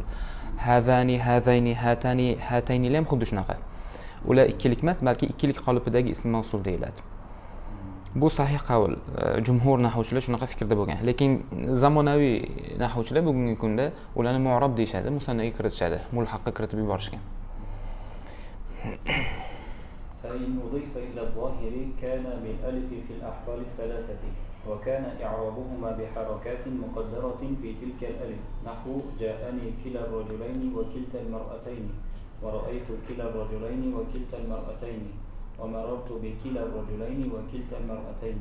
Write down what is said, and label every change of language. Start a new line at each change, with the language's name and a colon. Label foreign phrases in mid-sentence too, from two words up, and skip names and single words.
Arabic: هذان، هذين، هاتين
Uzbek: ham xuddi shunaqa. Ular ikkilik emas, balki ikkilik qolipidagi ism mavsul deyiladi. Bu sahih qavl. Jumhur nahvchilar shunaqa fikrda bo'lgan. Lekin zamonaviy nahvchilar bugungi kunda ularni mu'rob deyshadi, musannaga kiritishadi, mulhaqqa kiritib yuborishgan.
Arabic: فإن أضيف إلى الظاهر كان بالألف في الأحوال 3، وكان إعرابهما بحركات مقدرة في تلك الألف، نحو جاءني كلا الرجلين وكلتا المرأتين، ورأيت كلا الرجلين وكلتا المرأتين، ومررت بكلا الرجلين وكلتا المرأتين.